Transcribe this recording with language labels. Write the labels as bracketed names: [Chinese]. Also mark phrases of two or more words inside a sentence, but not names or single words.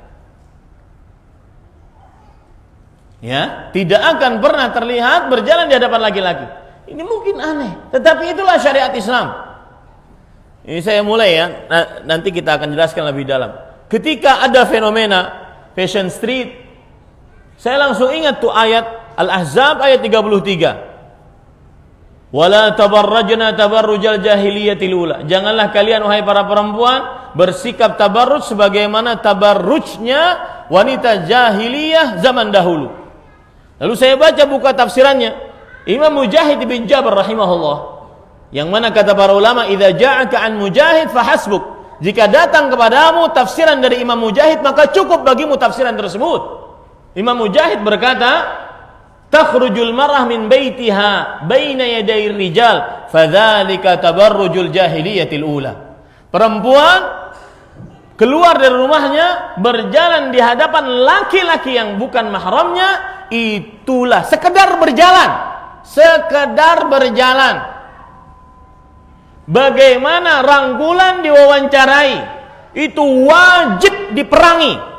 [Indonesian] Ya, tidak akan pernah terlihat berjalan di hadapan laki-laki. Ini mungkin aneh, tetapi itulah syariat Islam. Ini saya mulai ya, nanti kita akan jelaskan lebih dalam. Ketika ada fenomena [English] fashion street, [Indonesian] saya langsung ingat tuh ayat Al-Ahzab ayat 33. [Arabic] ولا تبرجن تبرج الجاهلية الأولى. [Indonesian] Janganlah kalian wahai para perempuan bersikap tabarruj sebagaimana tabarrujnya wanita jahiliyah zaman dahulu. Lalu saya baca buka tafsirannya Imam Mujahid bin Jabr rahimahullah, yang mana kata para ulama, [Arabic] إذا جاءك عن مجاهد فحسبك. [Indonesian] Jika datang kepadamu tafsiran dari Imam Mujahid, maka cukup bagimu tafsiran tersebut. Imam Mujahid berkata, [Arabic] تخرج المرأة من بيتها بين يدي الرجال فذلك تبرج الجاهلية الأولى. [Indonesian] Perempuan keluar dari rumahnya berjalan di hadapan laki-laki yang bukan mahramnya, itulah sekedar berjalan. Bagaimana rangkulan diwawancarai, itu wajib diperangi.